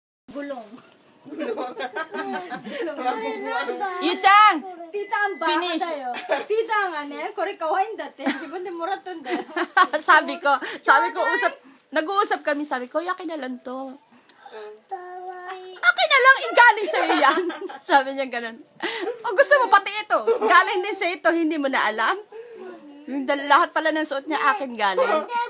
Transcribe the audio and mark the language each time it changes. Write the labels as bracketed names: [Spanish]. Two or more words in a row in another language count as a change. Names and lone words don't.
[Filipino] Gulong. Yu-chan! [Japanese] ピータンバカだよ。ピータンがね、これ可愛いんだって。自分でもらったんだよ。 [Filipino] sabi ko, nag-uusap kami, sabi ko, yakin na lang to. Akin na lang, galing sa'yo yan. Sabi niya ganun. O gusto mo pati ito, galing din sa ito, hindi mo na alam. Yung lahat pala ng suot niya, akin galing.